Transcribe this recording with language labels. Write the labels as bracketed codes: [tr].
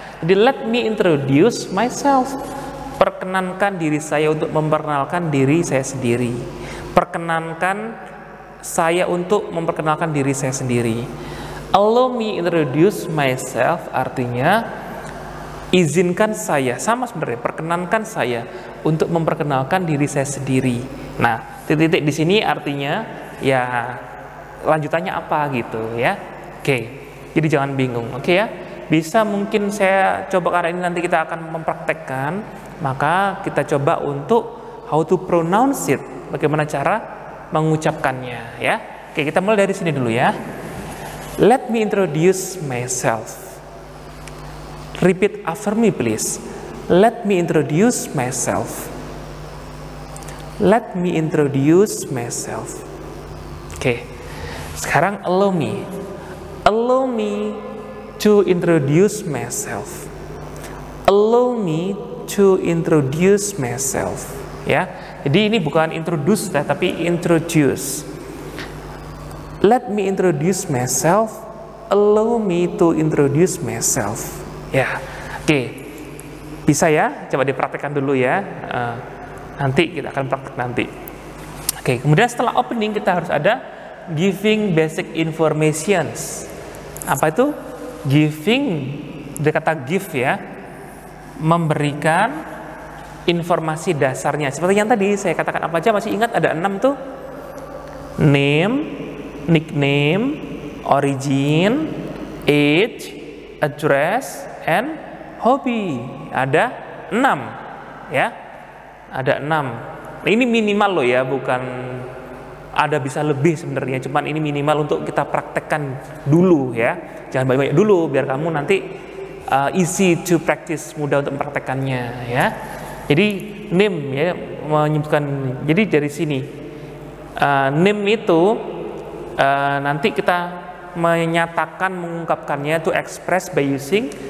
[en] Jadi let me introduce myself. [id] Perkenankan diri saya untuk memperkenalkan diri saya sendiri. Perkenankan saya untuk memperkenalkan diri saya sendiri. [en] Allow me introduce myself [id] artinya izinkan saya, sama sebenarnya, perkenankan saya untuk memperkenalkan diri saya sendiri. Nah, titik-titik di sini artinya ya lanjutannya apa gitu ya. Oke. Jadi jangan bingung, oke ya. Bisa mungkin saya coba karena ini nanti kita akan mempraktekkan, maka kita coba untuk [en] how to pronounce it, [id] bagaimana cara mengucapkannya ya. Oke, kita mulai dari sini dulu ya. [en] Let me introduce myself. Repeat after me please. Let me introduce myself. Let me introduce myself. Oke. Sekarang allow me. Allow me to introduce myself. Allow me to introduce myself. Ya. [id] Jadi ini bukan introduce tapi introduce. [en] Let me introduce myself. Allow me to introduce myself. [id] Ya, oke. Bisa ya? Coba dipraktekkan dulu ya. Nanti kita akan praktek nanti. Oke, kemudian setelah opening kita harus ada [en] giving basic informations. [id] Apa itu? Giving, dari kata give ya. Memberikan informasi dasarnya. Seperti yang tadi saya katakan, apa aja masih ingat? Ada 6 tuh. [en] Name, nickname, origin, age, address, and hobby. [id] Ada 6 ya. Ada 6. Nah, ini minimal loh ya, bukan ada bisa lebih sebenarnya, cuman ini minimal untuk kita praktekkan dulu ya. Jangan banyak-banyak dulu biar kamu nanti [en] easy to practice, [id] mudah untuk mempraktekkannya ya. Jadi name ya menyebutkan, jadi dari sini name itu nanti kita menyatakan, mengungkapkannya, [en] to express by using.